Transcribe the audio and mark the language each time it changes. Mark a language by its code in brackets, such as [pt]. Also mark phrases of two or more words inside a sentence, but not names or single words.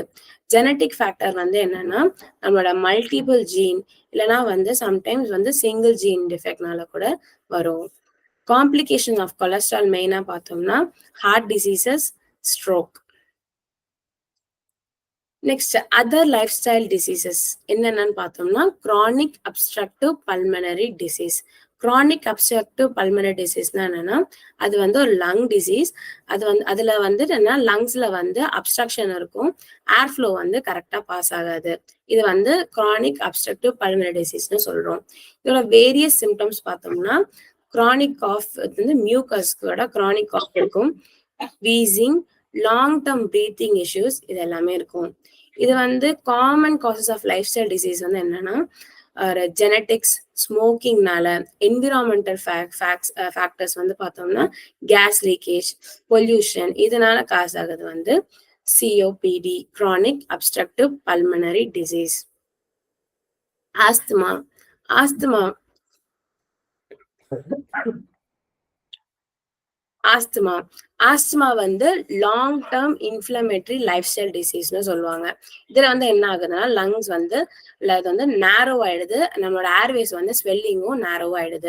[en] genetic factor [ta] வந்து என்னன்னா நம்மளோட [en] multiple gene [ta] இல்லைன்னா வந்து சம்டைம்ஸ் வந்து [en] single gene defect [ta] கூட வரும். [en] complication of cholesterol mainly பார்த்தோம்னா heart diseases, stroke. next other life style diseases [ta] என்னென்னு பார்த்தோம்னா [en] chronic obstructive pulmonary disease. chronic obstructive pulmonary diseaseனா [ta] என்னன்னா அது வந்து ஒரு [en] lung disease. [ta] அது வந்து அதுல வந்து என்ன லங்ஸ்ல வந்து அப்ஸ்ட்ரக்ஷன் இருக்கும், [en] air flow [ta] வந்து கரெக்டா பாஸ் ஆகாது. இது வந்து [en] chronic obstructive pulmonary diseaseன்னு சொல்றோம். இதோட various symptoms பார்த்தோம்னா chronic cough வந்து மியூக்கஸ்கோட chronic cough இருக்கும், வீசிங், long term breathing issues [ta] இது எல்லாமே இருக்கும். [en] இது வந்து common causes of life style disease வந்து என்னன்னா ஜெனட்டிக்ஸ், ஸ்மோக்கிங்னால, environmental factors வந்து பார்த்தோம்னா gas leakage, pollution இதனால காசு ஆகுது வந்து சிஓபிடி, chronic obstructive pulmonary disease. ஆஸ்துமா ஆஸ்துமா ஆஸ்துமா ஆஸ்துமா வந்து long term inflammatory life style disease [ta] சொல்லுவாங்க. இதுல வந்து என்ன ஆகுதுன்னா லங்ஸ் வந்து அது வந்து நேரோ ஆயிடுது, நம்மளோட ஏர்வேஸ் வந்து ஸ்வெல்லிங்கும் நேரோ ஆயிடுது.